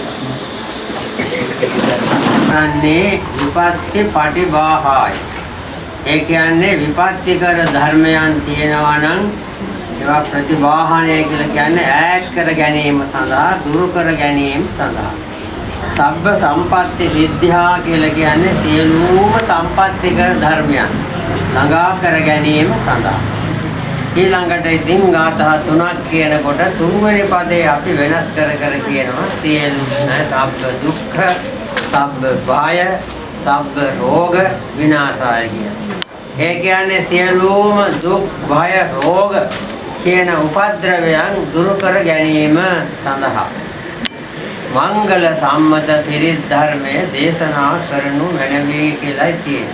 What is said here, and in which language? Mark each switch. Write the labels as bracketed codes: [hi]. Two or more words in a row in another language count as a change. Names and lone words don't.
[si] Pati Bahai ඒ කියන්නේ විපත්තිකර ධර්මයන් තියෙනවා නම් ඒවා ප්‍රතිවාහනය කියලා කියන්නේ ඈත් කර ගැනීම සඳහා දුරු කර ගැනීම සඳහා. [pi] සබ්බ සම්පatti සිද්ධා [si] කියලා කියන්නේ සියලුම සම්පත්තිකර ධර්මයන් ළඟා කර ගැනීම සඳහා. ඊළඟට ඉතින් ගාථා 3ක් කියනකොට තුන්වෙනි පදේ අපි වෙනස් කර කියනවා සියලු [pi] සබ්බ දුක්ඛ සබ්බ භය සබ්බ රෝග විනාශාය [si] කියන. ඒ කියන්නේ සියලුම දුක් භය රෝග කියන උපද්‍රවයන් දුරු කර ගැනීම සඳහා මංගල සම්මත පිරිත් ධර්මයේ දේශනා කරනු මැනවි කියලායි තියෙන්නේ.